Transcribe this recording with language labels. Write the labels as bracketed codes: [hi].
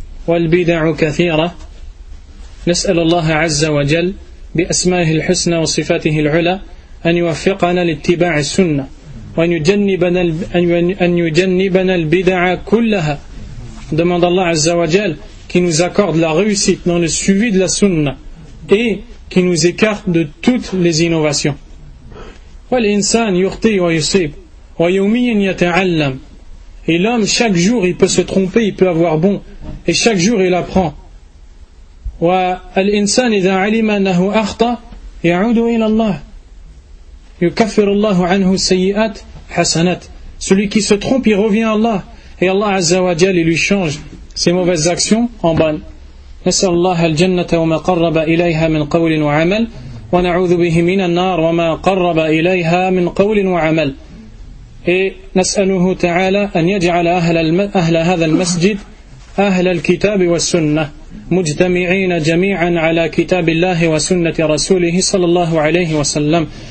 [ar] وَالْبِدَعُ كَثِيرًا نَسْأَلُ اللَّهَ عَزَّ وَجَلْ بِأَسْمَائِهِ الْحُسْنَ وَصِفَاتِهِ الْعُلَى أَنْ يُوَفِّقَنَا لِاتِّبَاعِ السُنَّةِ وَأَنْ يُجَنِّبَنَا الْبِدَعَ كُلَّهَا. [fr] Demande Allah عز وجل qui nous accorde la réussite dans le suivi de la sunna et qui nous écarte de toutes les innovations. [ar] والإنسان يخطي ويصيب ويوميا يتعلم. [fr] Et l'homme chaque jour il peut se tromper, il peut avoir bon et chaque jour il apprend. [ar] والإنسان إذا علم أنه أخطأ يعود إلى الله يكفر الله عنه سيئات حسنات. [fr] Celui qui se trompe il revient à Allah et Allah عز وجل il lui change ses mauvaises actions en bonnes. [ar] نسأل الله الجنة وما قرب إليها من قول وعمل ونعوذ به من النار وما قرب إليها من قول وعمل. Et نسأله تعالى أن يجعل أهل هذا المسجد أهل الكتاب والسنة مجتمعين جميعا على كتاب الله وسنة رسوله صلى الله عليه وسلم.